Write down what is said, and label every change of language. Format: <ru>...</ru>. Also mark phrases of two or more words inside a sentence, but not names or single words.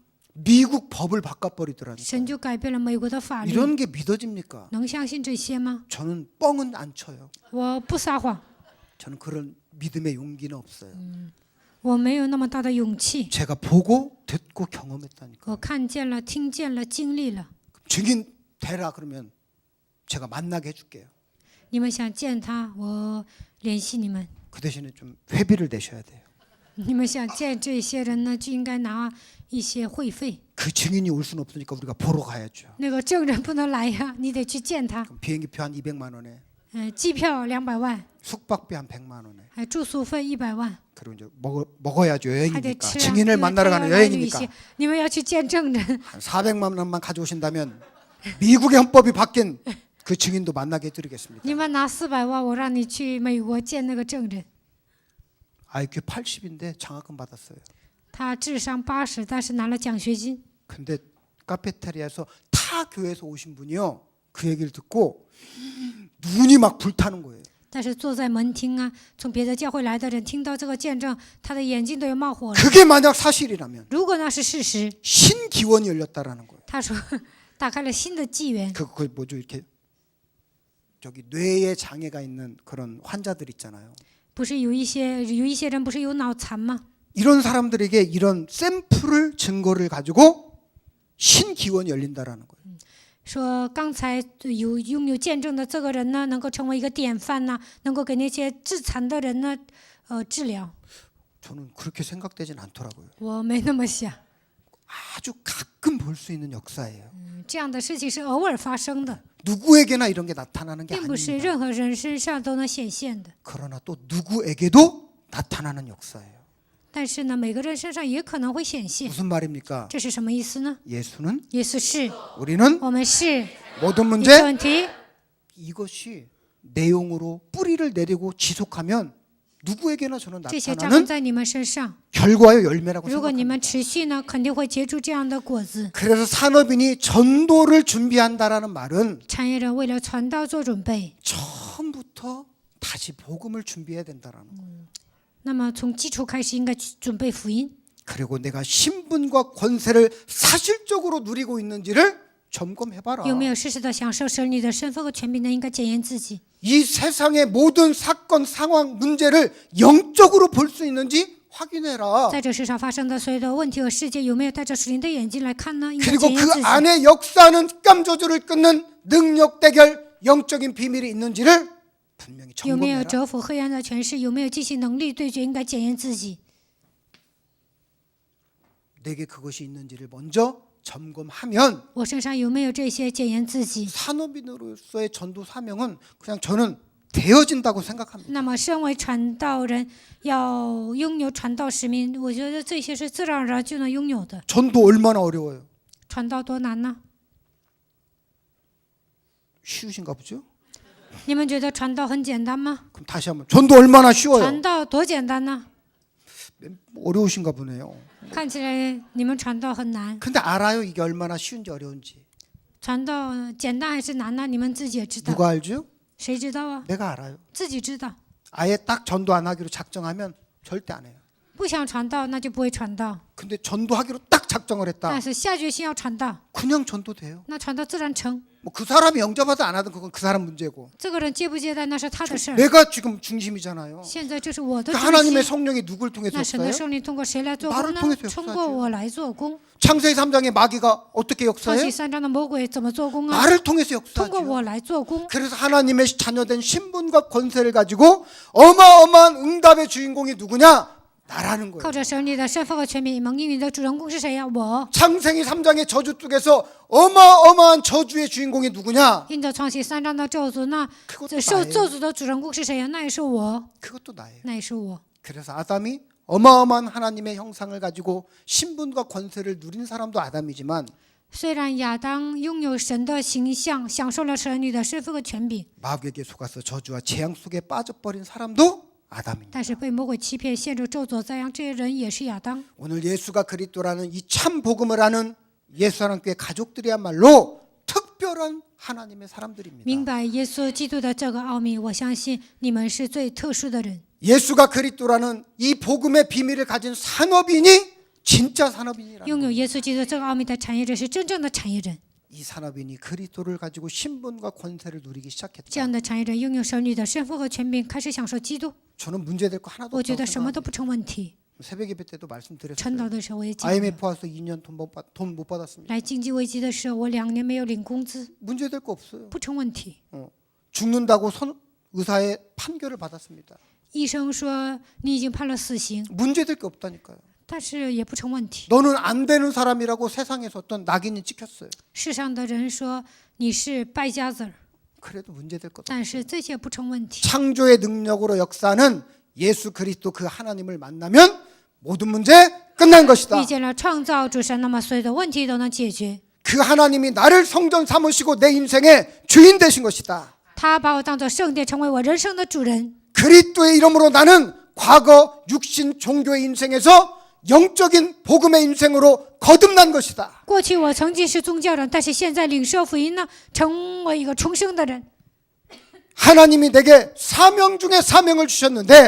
<ko>미국 법을 바꿔버리더라니까.</ko> <zh>神就改变了美国的法律，</zh> <ko>이런 게 믿어집니까?</ko> <zh>能相信这些吗？</zh> <ko>저는 뻥은 안 쳐요.</ko> <zh>我不撒谎，</zh> <ko>저는 그런 믿음의 용기는 없어요.</ko> <zh>我没有那么大的勇气。</zh> <ko>제가 보고 듣고 경험했다니까.</ko> <zh>我看见了，听见了，经历了。</zh> <ko>증인 되라 그러면 제가 만나게 해줄게요.</ko> <zh>你们想见他，我联系你们。</zh> <ko>그 대신에 좀 회비를 내셔야 돼요.</ko> <zh>你们想见这些人呢，就应该拿一些会费。</zh> <ko>그 증인이 올 수는 없으니까 우리가 보러 가야죠.</ko> <zh>那个证人不能来呀，你得去见他。</zh> <ko>그럼 비행기표 한 200만 원에</ko> <zh>机票200万，</zh> <ko>숙박비 한 100만 원에</ko> <zh>还住宿费100万，</zh> <ko>그리고 이제 먹어야죠.</ko> <zh>还得</zh> <ko>여행이니까</ko> <zh>吃啊。</zh> <ko>증인을</ko> <zh>因为</zh> <ko>만나러</ko> <zh>他要</zh> <ko>가는</ko> <zh>来旅</zh> <ko>여행이니까</ko> <zh>行，你们要去见证人。</zh> <ko>한 400만 원만 가져오신다면 미국의 헌법이 바뀐 그 증인도 만나게 해드리겠습니다.</ko> <zh>你们拿400万，我让你去美国见那个证人。</zh> <ko>IQ 80인데 장학금 받았어요.</ko> <zh>他智商80，但是拿了奖学金。</zh> <ko>근데 카페테리아에서 타 교회에서 오신 분이요. 그 얘기를 듣고 눈이 막 불타는 거예요.</ko> <zh>但是坐在门厅啊，从别的教会来的人听到这个见证，他的眼睛都要冒火了。</zh> <ko>그게 만약 사실이라면</ko> <zh>如果那是事实，</zh> <ko>신기원이 열렸다라는 거예요.</ko> <zh>他说打开了新的纪元。</zh> <ko>그 뭐죠 이렇게 저기 뇌에 장애가 있는 그런 환자들 있잖아요.</ko> <zh>不是有一些人不是有脑残吗？</zh> <ko>이런 사람들에게 이런 샘플을 증거를 가지고 신기원이 열린다라는 거예요.</ko> <zh>说刚才拥有见证的这个人呢，能够成为一个典范呐，能够给那些致残的人呢，治疗。</zh> <ko>저는 그렇게 생각되진 않더라고요.</ko> <zh>我没那么想，</zh> <ko>아주 가끔 볼 수 있는 역사예요.</ko> <zh>这样的事情是偶尔发生的，</zh> <ko>누구에게나 이런 게 나타나는 게</ko> <zh>并不是</zh> <ko>아닙니다.</ko> <zh>任何人身上都能显现的。</zh> <ko>그러나 또 누구에게도 나타나는 역사예요.</ko> <zh>但是呢，每个人身上也可能会显现。</zh> <ko>무슨 말입니까?</ko> <zh>这是什么意思呢？</zh> <ko>예수는</ko> <zh>意思是</zh> <ko>우리는</ko> <zh>我们是</zh> <ko>모든</ko> <zh>一个</zh> <ko>문제</ko> <zh>问题，</zh> <ko>이것이 내용으로 뿌리를 내리고 지속하면 누구에게나 저는</ko> <zh>这些扎根</zh> <ko>나타나는</ko> <zh>在你们身上。</zh> <ko>결과의 열매라고</ko> <zh>如果你</zh> <ko>생각합니다.</ko> <zh>们持续呢，肯定会结出这样的果子。</zh> <ko>그래서 산업인이 전도를 준비한다라는 말은</ko> <zh>产业人为了传道做准备，</zh> <ko>처음부터 다시 복음을 준비해야 된다라는 거예요.</ko> <zh>那么从基础开始应该去准备福音。</zh> <ko>그리고 내가 신분과 권세를 사실적으로 누리고 있는지를 점검해봐라.</ko> <zh>有没有实时的享受神女的身份和权柄呢？应该检验自己。</zh> <ko>이 세상의 모든 사건, 상황, 문제를 영적으로 볼 수 있는지 확인해라.</ko> <zh>在这世上发生的所有的问题和事件，有没有带着属灵的眼睛来看呢？应该</zh> <ko>그리고</ko> <zh>检验</zh> <ko>그</ko> <zh>自己。</zh> <ko>안에 역사하는 습관 조절을 끊는 능력 대결 영적인 비밀이 있는지를 분명히</ko> <zh>有没有</zh> <ko>점검해라.</ko> <zh>折服黑暗的权势？有没有进行能力对决？应该检验自己。</zh> <ko>내게 그것이 있는지를 먼저 점검하면</ko> <zh>我身上有没有这些？检验自己。</zh> <ko>산업인으로서의 전도 사명은 그냥 저는 되어진다고 생각합니다.</ko> <zh>那么，身为传道人，要拥有传道使命，我觉得这些是自然而然就能拥有的。</zh> <ko>전도 얼마나 어려워요?</ko> <zh>传道多难呢？</zh> <ko>쉬우신가 보죠?</ko> <zh>你们觉得传道很简单吗？</zh> <ko>그럼 다시 한번 전도 얼마나 쉬워요?</ko> <zh>传道多简单呢？</zh> <ko>어려우신가 보네요.</ko> <zh>看起来你们传道很难。</zh> <ko>근데 알아요 이게 얼마나 쉬운지 어려운지.</ko> <zh>传道简单还是难呢？你们自己也知道。</zh> <ko>누가 알죠?</ko> <zh>谁知道啊？</zh> <ko>내가 알아요.</ko> <zh>自己知道。</zh> <ko>아예 딱 전도 안 하기로 작정하면 절대 안 해요.</ko> <zh>不想传道，那就不会传道。</zh> <ko>근데 전도하기로 딱 작정을 했다.</ko> <zh>但是下决心要传道，</zh> <ko>그냥 전도돼요.</ko> <zh>那传道自然成。</zh> <ko>뭐 그 사람이 영접하든 안 하든 그건 그 사람 문제고.</ko> <zh>这个人接不接待那是他的事儿。</zh> <ko>내가 지금 중심이잖아요.</ko> <zh>现在这是我的</zh> <ko>그</ko> <zh>中</zh> <ko>하나님의</ko> <zh>心。</zh> <ko>성령이 누굴 통해서</ko> <zh>那神的</zh> <ko>역사해요?</ko> <zh>圣灵通过谁来做工</zh> <ko>나를</ko> <zh>呢</zh> <ko>통해서역사하죠 ？</ko> <zh>通过我来做工。</zh> <ko>창세기 3장의 마귀가 어떻게</ko> <zh>创</zh> <ko>역사해요?</ko> <zh>启3章的魔鬼怎么做工啊？</zh> <ko>나를 통해서</ko> <zh>通过</zh> <ko>역사하죠.</ko> <zh>我来做工。</zh> <ko>그래서 하나님의 자녀된 신분과 권세를 가지고 어마어마한 응답의 주인공이 누구냐? 나라는</ko> <zh>靠</zh> <ko>거예요.</ko> <zh>着神力的身份和权柄，蒙应允的主人公是谁呀？我。</zh> <ko>창세기 3장의 저주 쪽에서 어마어마한 저주의 주인공이 누구냐?</ko> <zh>印着创启3章的咒诅，那</zh> <ko>그것도</ko> <zh>这受</zh> <ko>나예요.</ko> <zh>咒诅的主人公是谁呀？那也是我，</zh> <ko>그것도 나예요.</ko> <zh>那也是我。</zh> <ko>그래서 아담이 어마어마한 하나님의 형상을 가지고 신분과 권세를 누린 사람도 아담이지만</ko> <zh>虽然亚当拥有神的形象，享受了神女的身份和权柄，</zh> <ko>마귀에게 속아서 저주와 재앙 속에 빠져버린 사람도 아담입니다.</ko> <zh>但是被魔鬼欺骗，陷入咒诅灾殃，这些人也是亚当。</zh> <ko>오늘 예수가 그리스도라는 이 참 복음을 아는 예수하나님교회 가족들이야말로 특별한 하나님의 사람들입니다.</ko> <zh>明白耶稣基督的这个奥秘，我相信你们是最特殊的人。</zh> <ko>예수가 그리스도라는 이 복음의 비밀을 가진 산업인이 진짜 산업인이라는</ko> <zh>拥有</zh> <ko>거예요.</ko> <zh>耶稣基督这个奥秘的产业人是真正的产业人。</zh> <ko>이 산업인이 그리스도를 가지고 신분과 권세를 누리기</ko> <zh>这</zh> <ko>시작했다.</ko> <zh>样的产业人拥有神女的身份和权柄，开始享受基督。</zh> <ko>저는 문제될 거 하나도</ko> <zh>我觉</zh> <ko>없다고</ko> <zh>得什么</zh> <ko>생각합니다.</ko> <zh>都不成问题。</zh> <ko>새벽 예배 때도 말씀드렸어요.</ko> <zh>晨祷的时候我也讲了，</zh> <ko>IMF 와서 2년 돈 못 받았습니다.</ko> <zh>来经济危机的时候，我2年没有领工资，</zh> <ko>문제될 거 없어요.</ko> <zh>不成问题。</zh> <ko>죽는다고 의사의 판결을 받았습니다.</ko> <zh>医生说你已经判了死刑，</zh> <ko>문제될 게 없다니까요.</ko> <zh>但是也不成问题。</zh> <ko>너는 안 되는 사람이라고 세상에서 어떤 낙인이 찍혔어요.</ko> <zh>世上的人说你是败家子儿，</zh> <ko>그래도 문제될 것.</ko> <zh>但是这些不成问题。</zh> <ko>창조의 능력으로 역사하는 예수 그리스도 그 하나님을 만나면 모든 문제 끝난 것이다.</ko> <zh>遇见了创造主神，那么所有的问题都能解决。</zh> <ko>그 하나님이 나를 성전 삼으시고 내 인생의 주인 되신 것이다.</ko> <zh>他把我当作圣殿，成为我人生的主人。</zh> <ko>그리스도의 이름으로 나는 과거 육신 종교의 인생에서 영적인 복음의 인생으로 거듭난 것이다.</ko> <zh>过去我曾经是宗教人，但是现在领受福音呢，成为一个重生的人。</zh> <ko>하나님이 내게 사명 중에 사명을 주셨는데</ko>